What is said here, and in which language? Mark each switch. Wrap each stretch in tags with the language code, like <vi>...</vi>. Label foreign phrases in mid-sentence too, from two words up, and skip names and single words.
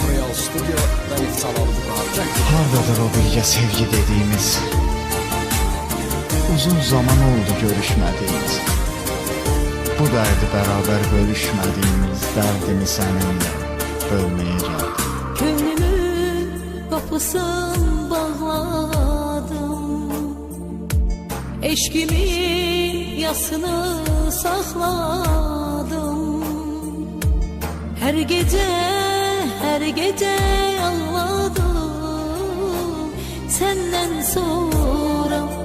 <az>Real Studio və Nefsalar Vüqar. Hardadır o birgə sevgi dediyimiz? Uzun zaman oldu görüşmədiyimiz. Bu dərdi bərabər bölüşmədiyimiz dərdimi səninlə bölməyə gəldim.</az> <tr>Könlümün kapısını bağladım, eşkimin yasını sakladım. Her gece ağladım senden sonra.</tr>